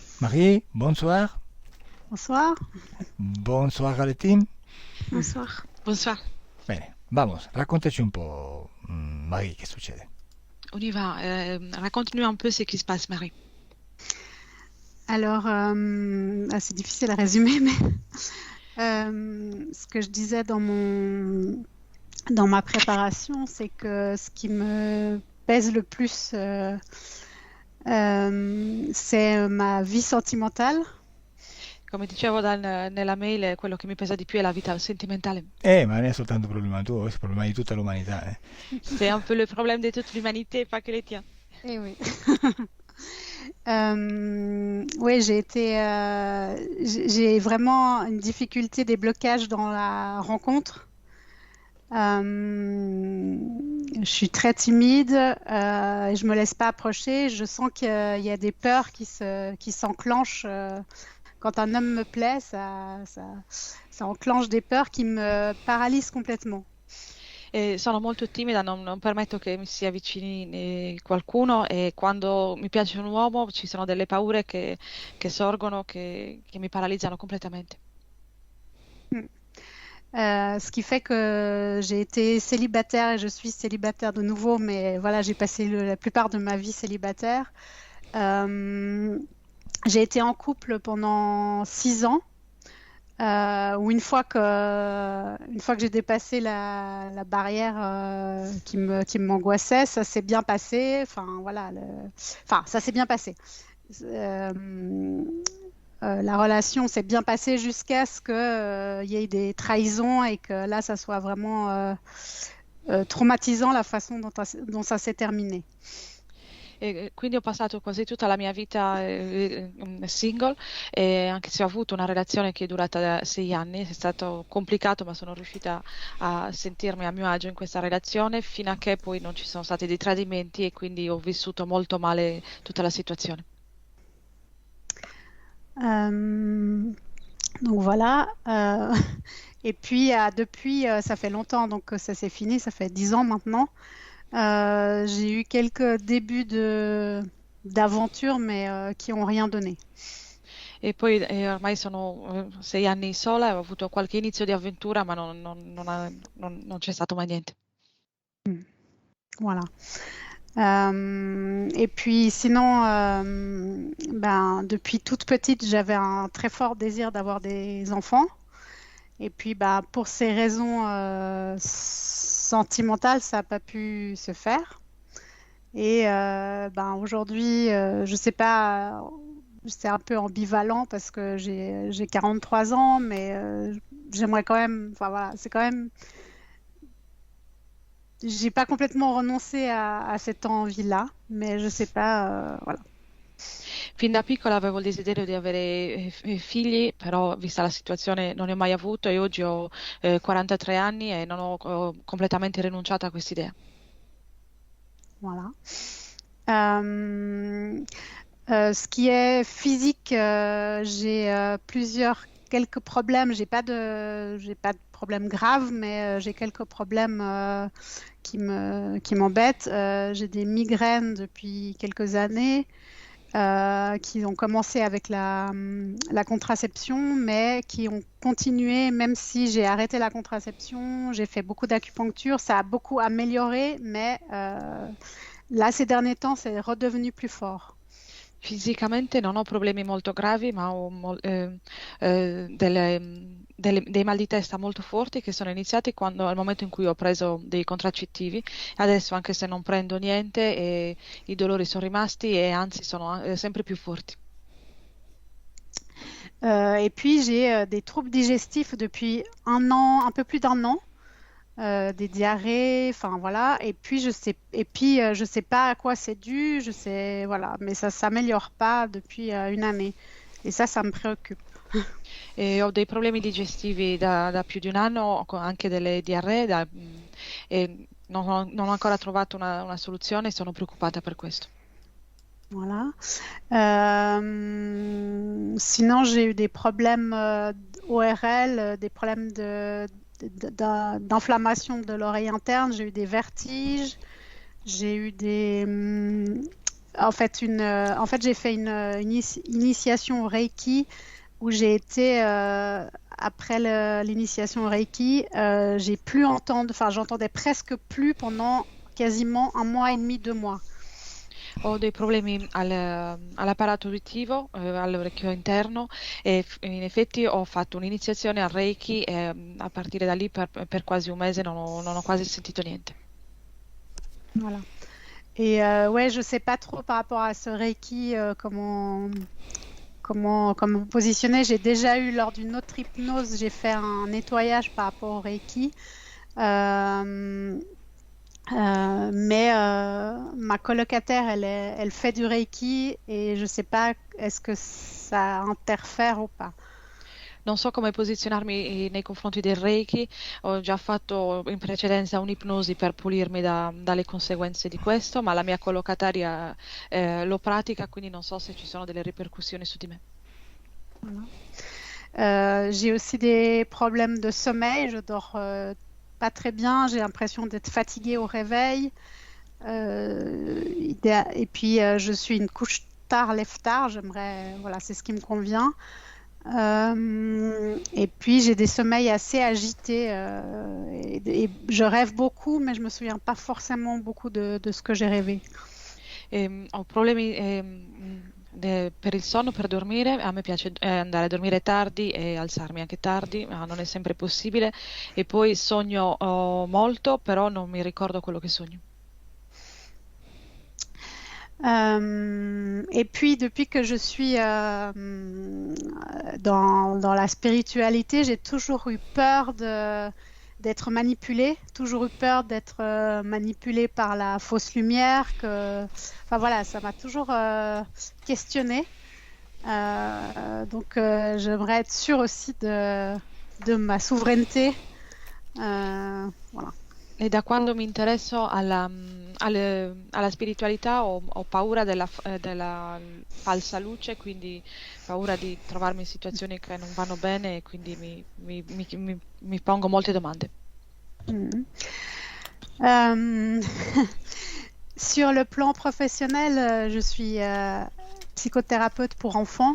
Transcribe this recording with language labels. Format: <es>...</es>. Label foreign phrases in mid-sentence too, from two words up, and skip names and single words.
<fr>Marie, bonsoir. Bonsoir. Bonsoir al team. Bonsoir. Bonsoir.</fr> <it>Bene, vamos, raccontaci un po', Marie, che succede?</it> <fr>On y va. Raconte-nous un peu ce qui se passe, Marie. Alors, c'est difficile à résumer, mais ce que je disais dans ma préparation, c'est que ce qui me pèse le plus, c'est ma vie sentimentale.</fr> <it>Come dicevo nella mail, quello che mi pesa di più è la vita sentimentale. Ma non è soltanto un problema tuo, è un problema di tutta l'umanità,</it> <fr>C'est un peu le problème de toute l'humanité, pas que les tiens. Eh oui. Oui, j'ai vraiment une difficulté, des blocages dans la rencontre. Je suis très timide, et je me laisse pas approcher. Je sens qu'il y a des peurs qui s'enclenchent. Quand un homme me plaît, ça enclenche des peurs qui me paralysent complètement.</fr> <it>Sono molto timida, non permetto che mi si avvicini qualcuno e quando mi piace un uomo ci sono delle paure che sorgono, che mi paralizzano completamente.</it> <fr>Ce qui fait que j'ai été célibataire et je suis célibataire de nouveau, mais voilà, j'ai passé la plupart de ma vie célibataire. J'ai été en couple pendant 6 ans, où une fois que j'ai dépassé la barrière qui m'angoissait, ça s'est bien passé. Enfin, voilà, ça s'est bien passé. La relation s'est bien passée jusqu'à ce qu'il y ait des trahisons et que là, ça soit vraiment traumatisant la façon dont ça s'est terminé.</fr> <it>E quindi ho passato quasi tutta la mia vita single, e anche se ho avuto una relazione che è durata 6 anni, è stato complicato, ma sono riuscita a sentirmi a mio agio in questa relazione fino a che poi non ci sono stati dei tradimenti e quindi ho vissuto molto male tutta la situazione.</it> <fr>Donc voilà. Et puis depuis, ça fait longtemps, donc ça s'est fini, ça fait 10 ans maintenant. J'ai eu quelques débuts d'aventure, mais qui n'ont rien donné.</fr> <it>E poi ormai sono 6 anni sola e ho avuto qualche inizio di avventura, ma non c'è stato mai niente.</it> <fr>Voilà. Et puis sinon, depuis toute petite, j'avais un très fort désir d'avoir des enfants. Et puis pour ces raisons sentimentales, ça n'a pas pu se faire. Et aujourd'hui, je sais pas, c'est un peu ambivalent parce que j'ai 43 ans, mais j'aimerais quand même, enfin voilà, c'est quand même, j'ai pas complètement renoncé à cette envie-là, mais je sais pas, voilà.</fr> <it>Fin da piccola avevo il desiderio di avere figli, però vista la situazione non ne ho mai avuto e oggi ho 43 anni e non ho completamente rinunciato a quest'idea.</it> <fr>Voilà. Ce qui est physique, j'ai quelques problèmes. J'ai pas de problèmes graves, mais j'ai quelques problèmes qui m'embêtent. J'ai des migraines depuis quelques années qui ont commencé avec la contraception, mais qui ont continué même si j'ai arrêté la contraception. J'ai fait beaucoup d'acupuncture, ça a beaucoup amélioré, mais là, ces derniers temps, c'est redevenu plus fort.</fr> <it>Fisicamente non ho problemi molto gravi, ma ho dei mal di testa molto forti che sono iniziati al momento in cui ho preso dei contraccettivi. Adesso, anche se non prendo niente, i dolori sono rimasti e anzi sono sempre più forti.</it> <fr>Et puis, j'ai des troubles digestifs depuis un an, un peu plus d'un an. Des diarrhées, enfin voilà. Et puis je sais pas à quoi c'est dû, je sais voilà, mais ça s'améliore pas depuis une année. Et ça me préoccupe.</fr> <it>E ho dei problemi digestivi da più di un anno, anche delle diarree, e non ho ancora trovato una soluzione e sono preoccupata per questo.</it> <fr>Voilà. Sinon, j'ai eu des problèmes ORL, des problèmes d'inflammation de l'oreille interne, j'ai eu des vertiges, j'ai eu En fait, j'ai fait une initiation au Reiki où j'ai été, après l'initiation au Reiki, j'ai plus j'entendais presque plus pendant quasiment 1 mois et demi, 2 mois.</fr> <it>Ho dei problemi all'apparato uditivo, all'orecchio interno e in effetti ho fatto un'iniziazione al Reiki e a partire da lì per quasi un mese non ho quasi sentito niente.</it> <fr>Voilà. Et ouais, je sais pas trop par rapport à ce Reiki, comment me positionner. J'ai déjà eu lors d'une autre hypnose, j'ai fait un nettoyage par rapport au Reiki. Euh, mais ma colocataire, elle fait du Reiki et je sais pas est-ce que ça interfère ou pas.</fr> <it>Non so come posizionarmi nei confronti del Reiki, ho già fatto in precedenza un'ipnosi per pulirmi dalle conseguenze di questo, ma la mia collocataria lo pratica, quindi non so se ci sono delle ripercussioni su di me.</it> <fr>Voilà. J'ai aussi des problèmes de sommeil, je dors pas très bien, j'ai l'impression d'être fatiguée au réveil. Et puis je suis une couche tard, lève tard, voilà, c'est ce qui me convient. Et puis j'ai des sommeils assez agités et je rêve beaucoup, mais je me souviens pas forcément beaucoup de ce que j'ai rêvé.</fr> <it>Ho problemi per il sonno, per dormire, a me piace andare a dormire tardi e alzarmi anche tardi, ma non è sempre possibile. E poi sogno molto, però non mi ricordo quello che sogno.</it> <fr>Et puis depuis que je suis dans la spiritualité, j'ai toujours eu peur d'être manipulée, toujours eu peur d'être manipulée par la fausse lumière. Enfin voilà, ça m'a toujours questionnée. Donc j'aimerais être sûre aussi de ma souveraineté. Voilà.</fr> <it>E da quando mi interesso alla spiritualità ho paura della falsa luce, quindi paura di trovarmi in situazioni che non vanno bene e quindi mi pongo molte domande.</it> <fr>Sur le plan professionnel, je suis psychothérapeute pour enfants.</fr>